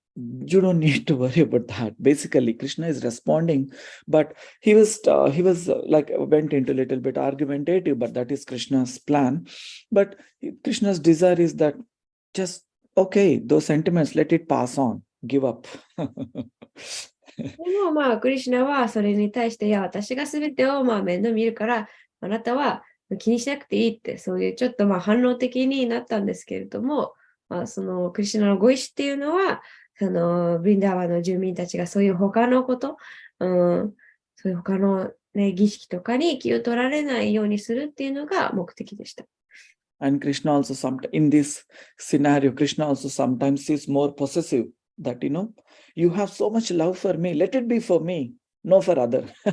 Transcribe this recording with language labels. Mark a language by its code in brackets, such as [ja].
[en] You don't need to worry about that. Basically, Krishna is responding, but he was like went into a little bit argumentative, but that is Krishna's plan. But Krishna's desire is that just, okay, those sentiments, let it pass on, give up. [ja] でもクリシュナはそれに対して、いや、私が全てを面倒見るから、あなたは気にしなくていいって、そういうちょっと反応的になったんですけれども、そのクリシュナのご意思っていうのは、ブリンダーワの住民たちがそういう他のこと、そういう他の、儀式とかに気を取られないようにするっていうのが目的でした。 [en] And Krishna also in this scenario, Krishna also sometimes is more possessive. That, you have so much love for me, let it be for me, no for other.